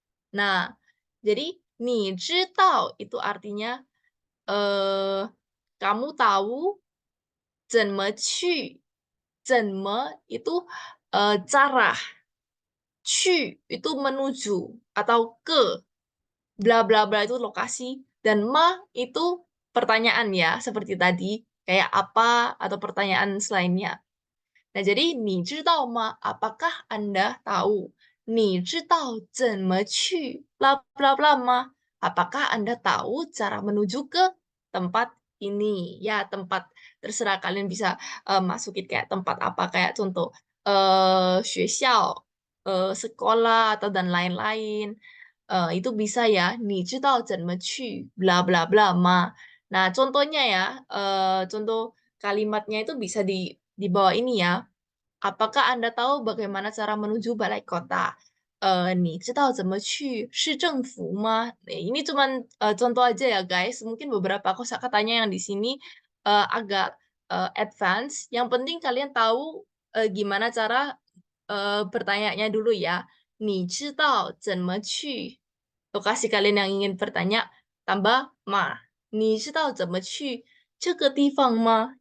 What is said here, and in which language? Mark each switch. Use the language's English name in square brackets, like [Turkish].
[Indonesian] Nah, jadi [Chinese] 你知道 [Indonesian] itu artinya kamu tahu [Chinese] 怎么去怎么 [Indonesian] itu cara, [Chinese] 去 [Indonesian] itu menuju atau ke, bla bla bla itu lokasi, dan ma itu pertanyaan ya, seperti tadi, kayak apa atau pertanyaan selainnya. Nah, jadi [Chinese] 你知道吗? [Indonesian] Apakah Anda tahu? [Chinese] 你知道怎么去 bla bla bla 吗? [Indonesian] Apakah Anda tahu cara menuju ke tempat ini? Ya, tempat terserah kalian bisa masukin kayak tempat apa kayak contoh 学校, sekolah atau dan lain-lain. Itu bisa ya, [Chinese] 你知道怎么去 [Indonesian] bla bla bla ma. Nah, contohnya ya, contoh kalimatnya itu bisa di bawah ini ya. Apakah Anda tahu bagaimana cara menuju balai kota? [Chinese] 你知道怎么去市政府吗? [Indonesian] Ini cuman contoh aja ya guys. Mungkin beberapa kosakatanya yang di sini agak advance. Yang penting kalian tahu gimana cara bertanyanya dulu ya. [Chinese] 你知道怎么去 [Indonesian] lokasi kalian yang ingin bertanya tambah ma. [Chinese] 你知道怎么去这个地方吗?